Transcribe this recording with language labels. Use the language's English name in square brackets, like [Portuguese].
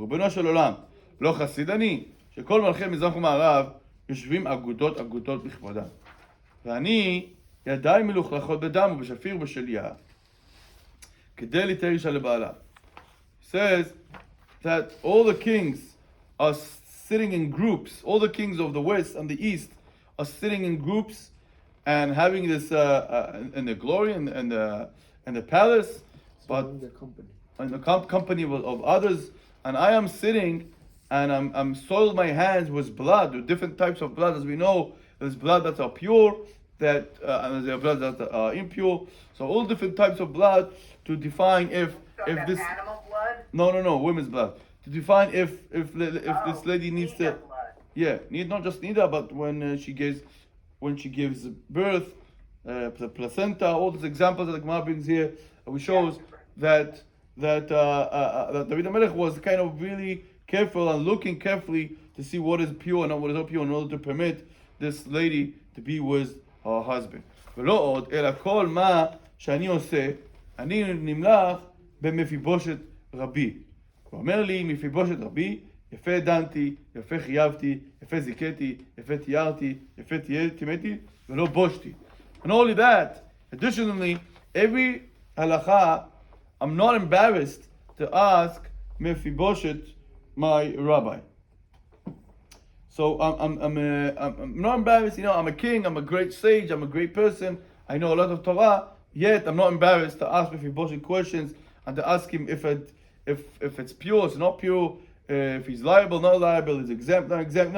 [Hebrew] ריבונו של עולם, לא חסיד אני, שכל מלכי מזרח ומערב יושבים אגודות בכבודם. ואני ידיים מלוכלכות בדם ובשפיר ובשליה, כדי ליתן אישה לבעלה. [English] He says that all the kings are sitting in groups. All the kings of the west and the east are sitting in groups and having this in the glory and the palace, but in the company of others. And I am sitting and I'm soiled my hands with blood, with different types of blood. As we know, there's blood that are pure, and there's blood that are impure. So all different types of blood to define if this animal blood? No, women's blood. To define if this lady needs to, not just Nida, but when she gives birth, the placenta, all these examples that the Gemara brings here, which shows that David HaMelech was kind of really careful and looking carefully to see what is pure and what is not pure in order to permit this lady to be with her husband. [Hebrew] ולא עוד, אלא כל מה שאני עושה, אני נמלך במפיבושת רבי. הוא אומר לי, מפיבושת רבי, יפה דנתי, יפה חייבתי, יפה זיכיתי, יפה תיארתי, יפה תימתי, ולא בושתי. [English] And not only that, additionally, every halacha, I'm not embarrassed to ask Mephibosheth, my rabbi. So I'm not embarrassed, I'm a king, I'm a great sage, I'm a great person, I know a lot of Torah, yet I'm not embarrassed to ask Mephibosheth questions and to ask him if it's pure, it's not pure, if he's liable, not liable, is exempt, not exempt.